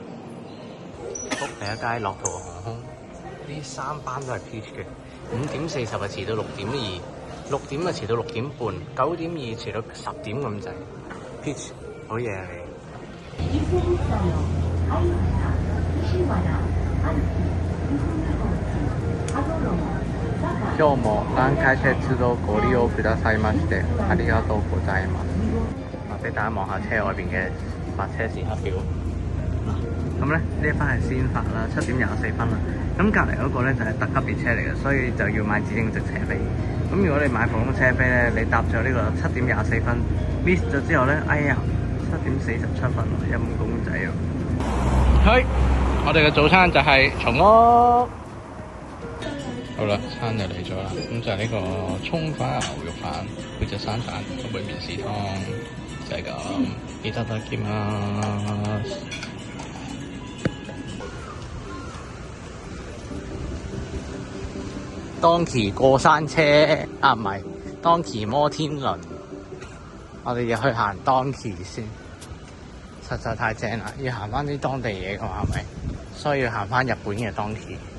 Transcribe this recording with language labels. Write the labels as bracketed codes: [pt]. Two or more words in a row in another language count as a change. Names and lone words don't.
[yue] 福第一街樂桃航空，呢3班都係 Peach 嘅。5:40啊遲到6:2。6點啊遲到6點半，9:2遲到10點咁滯。Peach 好嘢啊你！ [ja] 今日も南海鐵道ご利用くださいましてありがとうございます。 [yue] 俾大家望下車外邊嘅發車時刻表。咁咧呢一班係先發啦，7:24啦。咁隔離嗰個咧就係特級列車嚟嘅，所以就要買指定席車飛。咁如果你買普通車飛咧，你搭咗呢個7:24 miss 咗之後咧，哎呀7:47喎，陰公仔喎。係，我哋嘅早餐就係松屋。好啦，餐就嚟咗啦，咁就係呢個葱花牛肉飯配隻生蛋，同杯麵豉湯，就係咁。 [ja] いただきます。 [yue] 當騎過山車啊，唔係當騎摩天輪，我哋要去行當騎先，實在太正啦！要行翻啲當地嘢嘅話，係咪？所以要行翻日本嘅當騎。